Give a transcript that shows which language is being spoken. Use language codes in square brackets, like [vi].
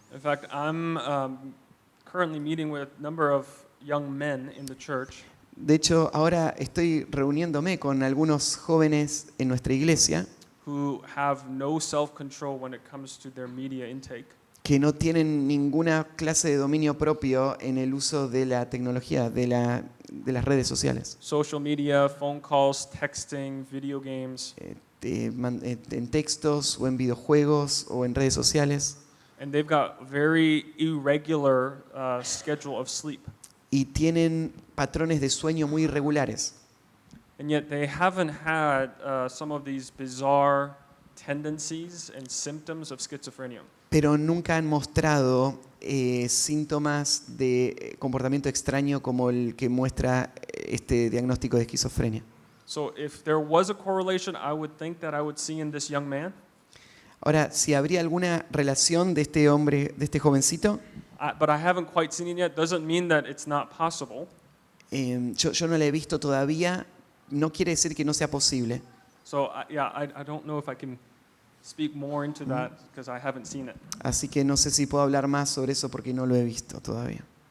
[en] In fact, I'm currently meeting with a number of young men in the church [es] De hecho, ahora estoy reuniéndome con algunos jóvenes en nuestra iglesia [en] who have no self-control when it comes to their media intake. [es] que no tienen ninguna clase de dominio propio en el uso de la tecnología, de las redes sociales, [en] Social media, phone calls, texting, video games, [es] en textos o en videojuegos o en redes sociales, [en] and they've got very irregular schedule of sleep. [es] y tienen patrones de sueño muy irregulares. [en] And yet they haven't had some of these bizarre tendencies and symptoms of schizophrenia. [es] Pero nunca han mostrado síntomas de comportamiento extraño como el que muestra este diagnóstico de esquizofrenia. [en] So if there was a correlation, I would think that I would see in this young man. [es] Ahora, si habría alguna relación de este hombre, de este jovencito, [en] But I haven't quite seen it yet. Doesn't mean that it's not possible. [es] yo no la he visto todavía, no quiere decir que no sea posible. [en] So I don't know if I can speak more into that because I haven't seen it. [es] Así que no sé si puedo hablar más sobre eso porque no lo he visto todavía.